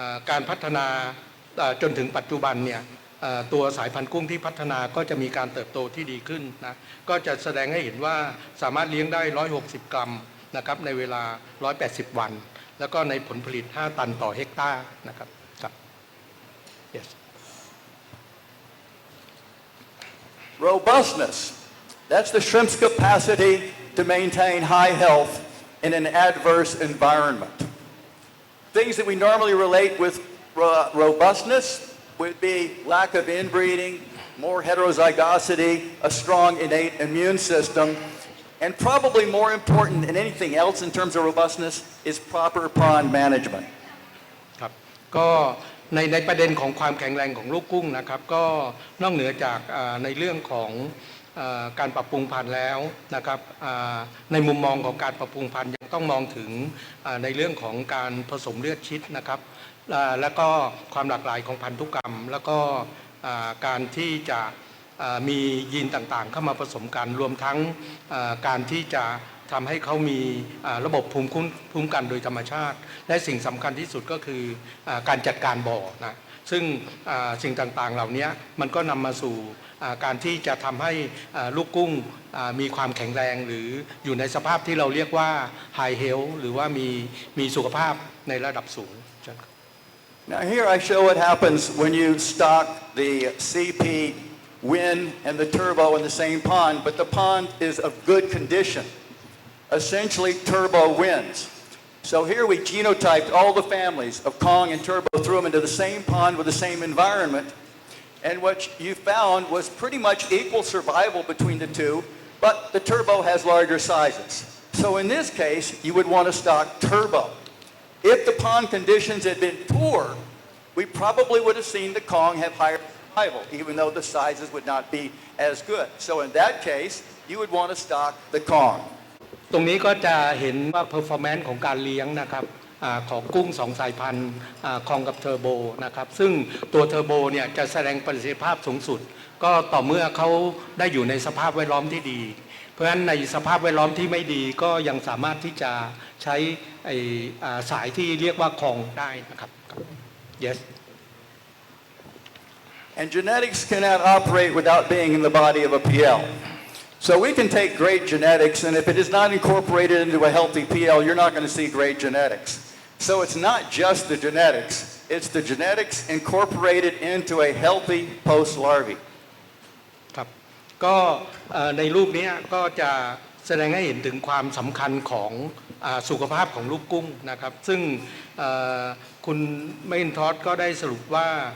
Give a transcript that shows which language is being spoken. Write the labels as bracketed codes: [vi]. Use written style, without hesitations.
[th] การพัฒนาจนถึงปัจจุบันเนี่ยตัวสายพันธุ์กุ้งที่พัฒนาก็จะมีการเติบโตที่ดีขึ้นนะก็จะแสดงให้เห็นว่าสามารถเลี้ยงได้160 กรัมนะครับในเวลา180 วันแล้วก็ในผลผลิต5 ตันต่อเฮกตาร์นะครับครับ [en] yes. Robustness. That's the shrimp's capacity to maintain high health in an adverse environment. Things that we normally relate with robustness would be lack of inbreeding, more heterozygosity, a strong innate immune system, and probably more important than anything else in terms of robustness is proper pond management. [th] ครับก็ในประเด็นของความแข็งแรงของลูกกุ้งนะครับก็นอกเหนือจากในเรื่องของการปรับปรุงพันธุ์แล้วนะครับในมุมมองของการปรับปรุงพันธุ์ยังต้องมองถึงในเรื่องของการผสมเลือดชิดนะครับแล้วก็ความหลากหลายของพันธุกรรมแล้วก็ การที่จะมียีนต่างๆเข้ามาผสมกันรวมทั้งการที่จะทำให้เขามีระบบภูมิคุ้มกันโดยธรรมชาติและสิ่งสำคัญที่สุดก็คือการจัดการบ่อนะซึ่งสิ่งต่างๆเหล่านี้มันก็นำมาสู่การที่จะทำให้ลูกกุ้งมีความแข็งแรงหรืออยู่ในสภาพที่เราเรียกว่า [en] high health [th] หรือว่ามีสุขภาพในระดับสูง [en] Now here I show what happens when you stock the CP Win and the Turbo in the same pond, but the pond is of good condition. Essentially, Turbo wins. So here we genotyped all the families of Kong and Turbo, threw them into the same pond with the same environment, and what you found was pretty much equal survival between the two, but the Turbo has larger sizes. So in this case, you would want to stock Turbo. If the pond conditions had been poor, we probably would have seen the Kong have higher survival, even though the sizes would not be as good. So in that case, you would want to stock the Kong. [th] ตรงนี้ก็จะเห็นว่า performance ของการเลี้ยงนะครับของกุ้ง2 สายพันธุ์คองกับเทอร์โบนะครับซึ่งตัวเทอร์โบเนี่ยจะแสดงประสิทธิภาพสูงสุดก็ต่อเมื่อเขาได้อยู่ในสภาพแวดล้อมที่ดีเพราะฉะนั้นในสภาพแวดล้อมที่ไม่ดีก็ยังสามารถที่จะใช้สายที่เรียกว่าคองได้นะครับ [en] yes And genetics cannot operate without being in the body of a PL. So we can take great genetics, and if it is not incorporated into a healthy PL, you're not going to see great genetics. So it's not just the genetics, it's the genetics incorporated into a healthy post-larvae. [th] ครับก็ในรูปนี้ก็จะแสดงให้เห็นถึงความสำคัญของสุขภาพของลูกกุ้งนะครับซึ่งคุณแมคอินทอชก็ได้สรุปว่า